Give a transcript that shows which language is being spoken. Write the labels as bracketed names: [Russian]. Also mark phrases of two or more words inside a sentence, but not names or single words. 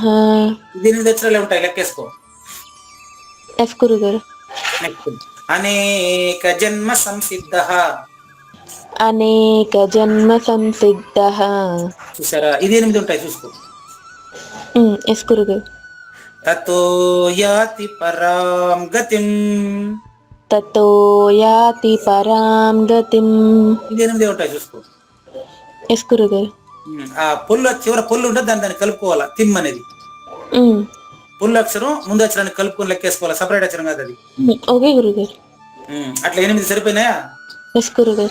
[Telugu] ఇది 8 అక్షరాలు ఉంటాయి, లెక్కేసుకో. ఎస్ గురుగారు. [Sanskrit] నెక్స్ట్ అనేక జన్మ సంసిద్ధః, అనేక జన్మ సంసిద్ధః. [Telugu] చూసారా? ఇది 8 ఉంటాయి, చూసుకో. ఎస్ గురుగారు. [Sanskrit] తతో యాతి పరాం గతిం, తతో యాతి పరాం గతిం. [Telugu] ఇది 8 ఉంటాయి, చూసుకో. ఎస్ గురుగారు. ఆ పొల్లు చివర పొల్లు ఉంటుంది, దాన్ని కలుపుకోవాలా. తిమ్ అనేది పొల్లు అక్షరం, ముందు అక్షరాన్ని కలుపుకొని లెక్కేసుకోవాలా, సపరేట్ అక్షరం కాదు అది. ఓకే గురుగారు. అట్లా 8 సరిపోయినాయా? ఎస్ గురుగారు.